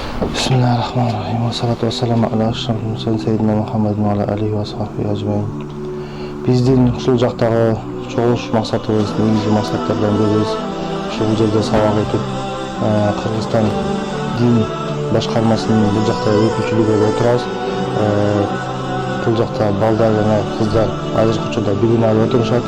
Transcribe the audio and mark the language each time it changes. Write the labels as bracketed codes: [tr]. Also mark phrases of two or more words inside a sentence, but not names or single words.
[ar] بسم الله الرحمن الرحيم. والصلاة والسلام على أشرف المرسلين سيدنا محمد و على آله و صحبه أجمعين. [ky] Биздин ушул жактагы чогулуш максатыбыз, негизги максаттардан бириз ушул жерде сабак этип, Кыргызстан дин башкармасынын бул жакта өкүлчүлүгүндө отурабыз. Бул жакта балдар жана кыздар азыркы учурда билим алып отурушат.